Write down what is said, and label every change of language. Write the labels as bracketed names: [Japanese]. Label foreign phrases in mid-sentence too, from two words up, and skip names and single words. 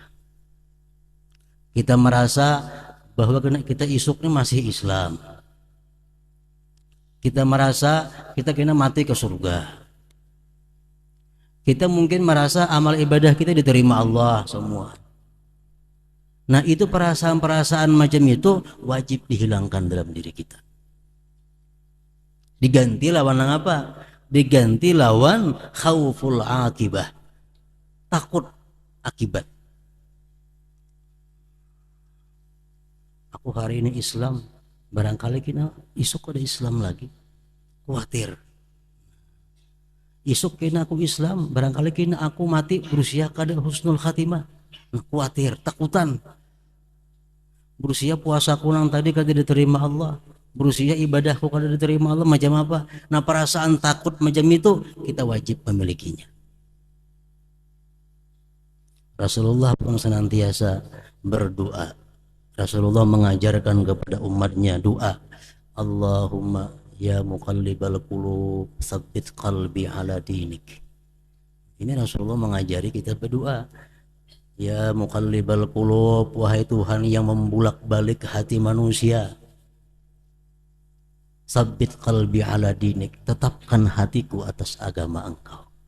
[Indonesian] Kita merasa bahwa kita isuknya masih Islam. Kita merasa kita kena mati ke surga. Kita mungkin merasa amal ibadah kita diterima Allah semua. Nah itu perasaan-perasaan macam itu wajib dihilangkan dalam diri kita. Diganti lawan apa? Diganti lawan [Arabic] خوف العاقبة, [Indonesian] takut akibat. [Banjar] Aku hari ini Islam, barangkali kita isuk ada Islam lagi, khawatir. Isuk kena aku Islam, barangkali kena aku mati berusia kada [Arabic] حسن الخاتمة, [Banjar] khawatir, takutan. Berusia puasaku nang tadi kada diterima Allah, berusia ibadahku kada diterima Allah, macam apa? [Indonesian] Nah perasaan takut macam itu kita wajib memilikinya. Rasulullah pun senantiasa berdoa. Rasulullah mengajarkan kepada umatnya doa, [Arabic] اللهم يا مقلب القلوب ثبت قلبي على دينك. [Indonesian] Ini Rasulullah mengajari kita berdoa, [Arabic] يا مقلب القلوب, [Indonesian] wahai Tuhan yang membulak-balik hati manusia, [Arabic] ثبت قلبي على دينك, [Indonesian] tetapkan hatiku atas agama Engkau.